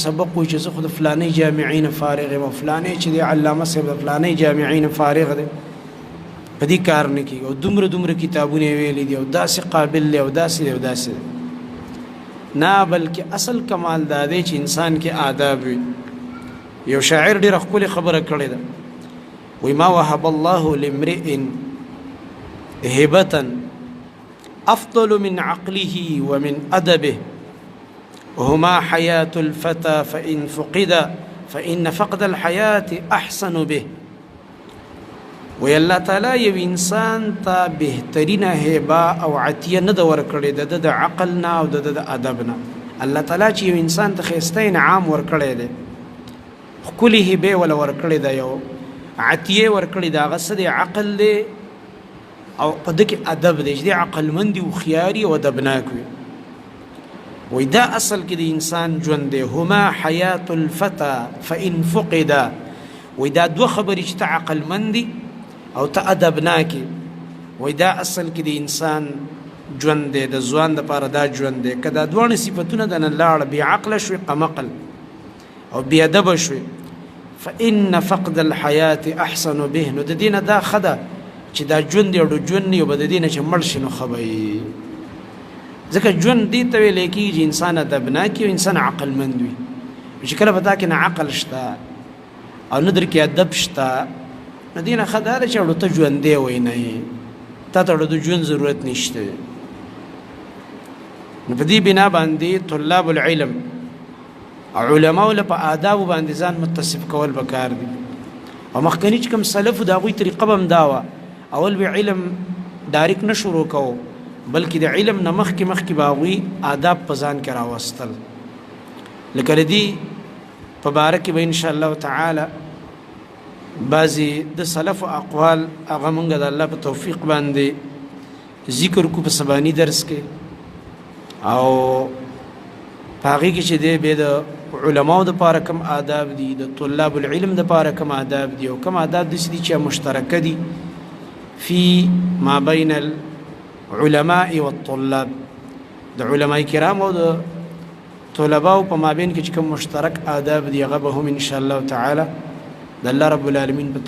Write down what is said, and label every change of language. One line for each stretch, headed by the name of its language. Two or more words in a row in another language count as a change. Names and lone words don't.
Pashto: سبق وایي چې زه خو د فلانۍ جامعې نه فارغ یم او فلانۍ چې دی علامه صاحب د فلانۍ جامعې نه فارغ دی په دې کار نه کېږي او دومره دومره کتابونه یې ویلي دي او داسې قابل دی او داسې دی او داسې دی نه بلکې اصل کمال دا دی چې انسان کې آداب وي یو شاعر ډېره ښکلې خبره کړې ده وی
Arabic: ما وهب الله لامرئ هبة أفضل من عقله ومن أدبه وهما حياة الفتى فإن فقد فإن فقد الحياة أحسن به
Pashto: وی
Arabic: الله تعالی
Pashto: یو انسان ته بهترینه هبه او عطیه نه ده ورکړې ده د عقل نه او د ادب نه
Arabic: الله تعالی
Pashto: چې یو انسان ته ښایسته انعام ورکړی دی ښکلې هبې وله ورکړې ده یو عطیه ورکړې ده هغه څه دی عقل دی او په ده کې ادب دی چې دی عقلمند وي هوښیار او ادبناک وي وی دا اصل کې د انسان ژوند دی
Arabic: هما حیات الفتى فإن فقد
Pashto: وی دا دوه خبرې چې ته عقلمند دي او ته ادبناکې وی دا اصل کې د انسان ژوند دی د ځوان دپاره دا ژوند دی که دا دواړه صفتونه د نه لاړه بې عقله شوې قمقل او بې ادبه شوې
Arabic: فإن فقد الحیات احسن به
Pashto: نو د دې نه دا ښه ده چې دا ژوند یو ژوند یو به د دې نه چې مړ شي نو ښه به وي ځکه ژوند دې ته ویلی کېږي چې انسان ادبناک وي او انسان عقلمند وي چې کله به تا کې نه عقل شته او نه در کې ادب شته نو دې نه ښه دا ده چې اړو ته ژوندی وی نه یې تا ته اړو د ژوند ضرورت نشته نو په دې بنا باندې
Arabic: طلاب العلم
Pashto: علماو له په آدابو باندې ځان متصف کول پکار دي او مخکني چې کوم سلفو د هغوی طریقه به هم دا وه اول به علم ډایرکټ نه شروع کوو بلکې د علم نه مخکې به هغوی آداب په ځان کې راوستل لکه د دې په باره کې به
Arabic: انشاءالله تعالی
Pashto: بعضې د سلفو اقوال هغه مونږ د الله په توفیق باندې ذکر کو په سباني درس کې او په هغې کې چې دی بیا د علماو دپاره کم آداب دي د
Arabic: طلاب العلم
Pashto: دپاره کم آداب دي او کم آداب داسې دي چې مشترکه دي
Arabic: فی ما بین العلماء والطلاب
Pashto: د علماء کرام او د طلباو په مابین کې چې کوم مشترک آداب دي هغه به هم
Arabic: انشاءالله تعالی
Pashto: د
Arabic: الله رب العالمین
Pashto: په